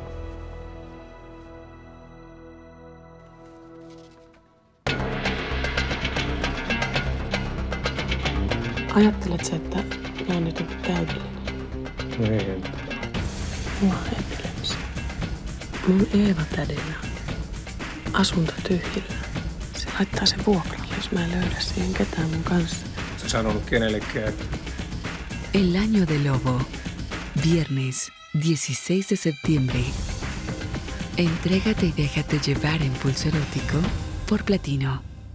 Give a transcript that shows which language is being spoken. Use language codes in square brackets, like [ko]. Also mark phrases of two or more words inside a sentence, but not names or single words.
[fi] Ajattelet sä, että mä oon jotenkin täydellinen? Ei. Mulla on epilepsia. Mun Eeva-tädillä asunto tyhjillä. Se laittaa sen vuokralle, jos mä en löydä siihen ketään mun kanssa. Se sanonut kenellekään. [es] El Año del Lobo. Viernes, 16 de septiembre. Entrégate y déjate llevar en Pulso Erótico por Platino.